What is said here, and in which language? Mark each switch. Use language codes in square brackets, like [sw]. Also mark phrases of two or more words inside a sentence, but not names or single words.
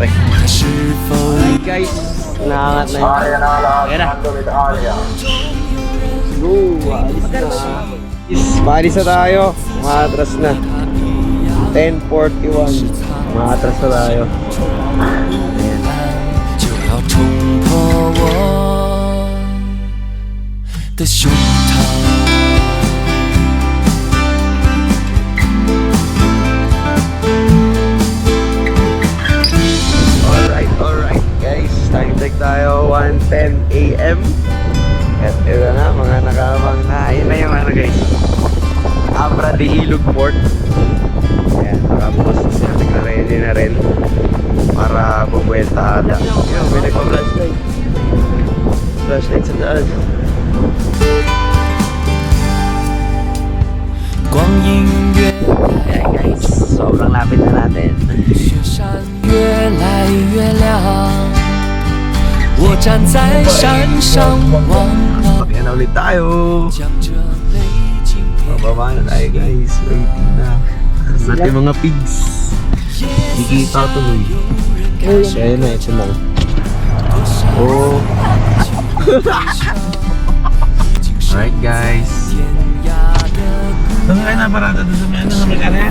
[en] Alright guys, [tl] nakangat na yun. Ayan na. Go, alis na. Maalis na tayo. Maatras na. 10:41. Maatras na tayo. Ayan. [zh] 就要冲破我的胸膛。 [en] Alright guys, time check [tl] tayo, 1:10 AM. At ito na, mga nakabang na. Ayun na yung guys, Abra de Ilog Port. Ayan, nakapos sila, nagka-ready na rin para bubuelta ata. Ayun, may nagpa-flashlight. Flashlight sa taas. [zh] 光阴越 [tl] Ayan guys, sobrang lapit na natin. [zh] 雪山越来越亮，我站在山上望到， [tl] Ayan na ulit tayo. [zh] 将这泪晶片 [tl] Bababa na tayo guys, waiting na. Natin mga pigs. Di kita tuloy. Kaya na, ito lang. Oh. [en] Alright guys. [zh] 天涯的 [tl] Doon kayo na parada doon sa may ano, sa may kanan.